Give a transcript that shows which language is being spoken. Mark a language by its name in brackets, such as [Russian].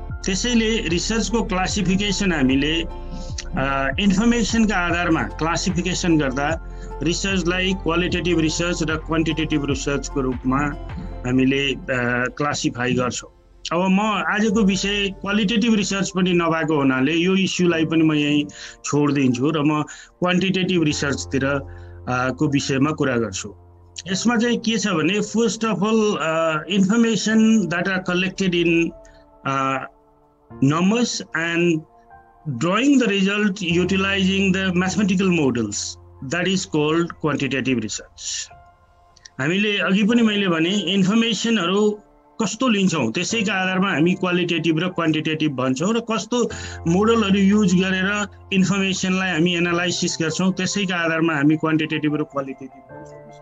[Nepali] त्यसैले रिसर्चको क्लासिफिकेसन हामीले इन्फर्मेसनका आधारमा क्लासिफिकेसन गर्दा रिसर्चलाई क्वालिटेटिभ रिसर्च र क्वान्टिटेटिभ रिसर्चको रूपमा हामीले क्लासिफाई गर्छौँ। अब म आजको विषय क्वालिटेटिभ रिसर्च पनि नभएको हुनाले यो इस्युलाई पनि म यहीँ छोडिदिन्छु र म क्वान्टिटेटिभ रिसर्चतिर को विषयमा कुरा गर्छु। यसमा चाहिँ के छ भने [English] First of all information that are collected in numbers and drawing the result utilizing the mathematical models, that is called quantitative research. [Nepali] हामीले अघि पनि मैले भने इन्फर्मेसनहरू कस्तो लिन्छौँ त्यसैका आधारमा हामी क्वालिटेटिभ र क्वान्टिटेटिभ भन्छौँ र कस्तो मोडलहरू युज गरेर इन्फर्मेसनलाई हामी एनालाइसिस गर्छौँ त्यसैका आधारमा हामी क्वान्टिटेटिभ र क्वालिटेटिभ भन्छौँ।